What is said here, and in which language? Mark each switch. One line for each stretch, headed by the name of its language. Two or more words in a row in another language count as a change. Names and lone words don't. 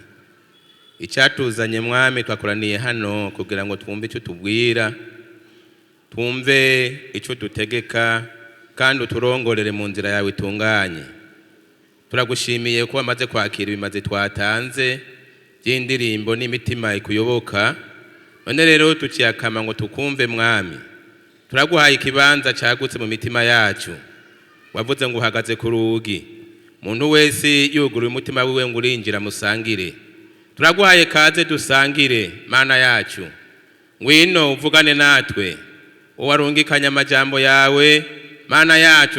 Rundi: Icyatuzanye mwami twakoraniye hano kugira ngo twumve icyo tubwira, twumve icyo dutegeka kandi uturongorere mu nzira yawe itunganye. Turagushimiye ko wamaze kwakira ibimaze twatanze by'indirimbo n'imitima ikuyoboka. None rero tukiyakama ngo tukumve mwami, turaguhaye ikibanza cyagutse mu mitima yacu. Wavuze ngo uhagaze ku rugi, muntu wese yuguruye umutima wiwe ngo urinjira musangire. Turaguhaye kaze dusangire Mana yacu, ngwino uvugane natwe, uwarungikanya amajambo yawe Mana yacu.